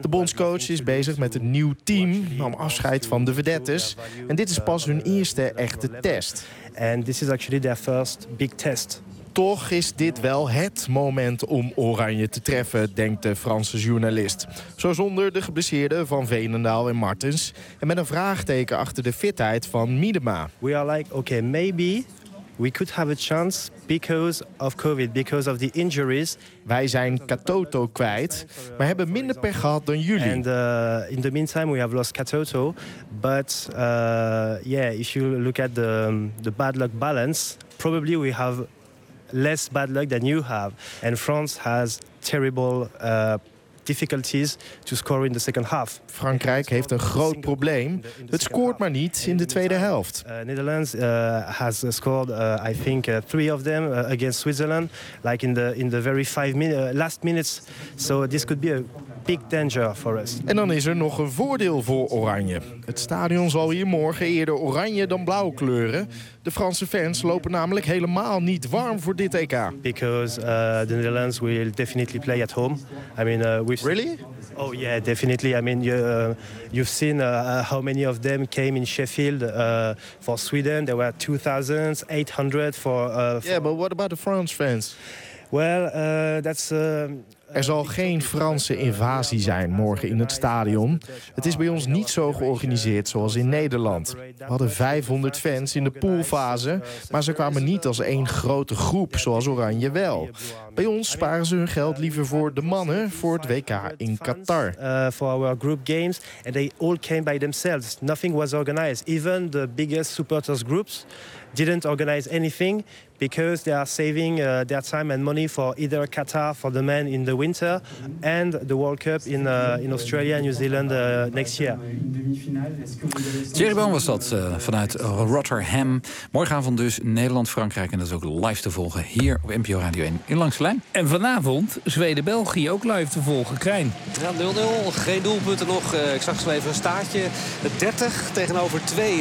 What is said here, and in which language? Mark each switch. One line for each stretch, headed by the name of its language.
Dutch: De bondscoach is bezig met een nieuw team, nam afscheid van de vedettes. En dit is pas hun eerste echte test.
English: And this is actually their first big test.
Dutch: Toch is dit wel het moment om Oranje te treffen, denkt de Franse journalist. Zo zonder de geblesseerden van Veenendaal en Martens. En met een vraagteken achter de fitheid van Miedema.
English: We are like, okay, maybe we could have a chance because of COVID, because of the injuries.
Dutch: Wij zijn Katoto kwijt, maar hebben minder pech gehad dan jullie.
English: And in the meantime we have lost Katoto, but yeah, if you look at the bad luck balance, probably we have less bad luck than you have. And France has terrible difficulties to score in the second half.
Dutch: Frankrijk heeft een groot probleem. Het scoort maar niet in de tweede helft.
English: Netherlands has scored I think three of them against Switzerland like in the very last minutes. So this could be a big danger for us.
Dutch: En dan is er nog een voordeel voor Oranje. Het stadion zal hier morgen eerder oranje dan blauw kleuren. De Franse fans lopen namelijk helemaal niet warm voor dit EK.
English: Because the Netherlands will definitely play at home. I mean Really? Oh yeah, definitely. I mean, you've seen how many of them came in Sheffield for Sweden. There were 2,800 for... Yeah, but what about the France fans? Well, that's...
Dutch: Er zal geen Franse invasie zijn morgen in het stadion. Het is bij ons niet zo georganiseerd zoals in Nederland. We hadden 500 fans in de poolfase, maar ze kwamen niet als één grote groep, zoals Oranje wel. Bij ons sparen ze hun geld liever voor de mannen voor het WK in Qatar.
English: For our group games, and they all came by themselves. Nothing was organized. Even the biggest supporters groups didn't organize anything. Because they are saving their time and money for either Qatar for the men in the winter and the World Cup in Australia and New Zealand next year.
Dutch: Thierry Boon was dat vanuit Rotterdam. Morgenavond dus Nederland-Frankrijk en dat is ook live te volgen hier op NPO Radio 1 in Langs de Lijn. En vanavond Zweden-België ook live te volgen. Krijn. Ja, 0-0, geen doelpunten nog. Ik zag zo even een staartje. 30 tegenover 2.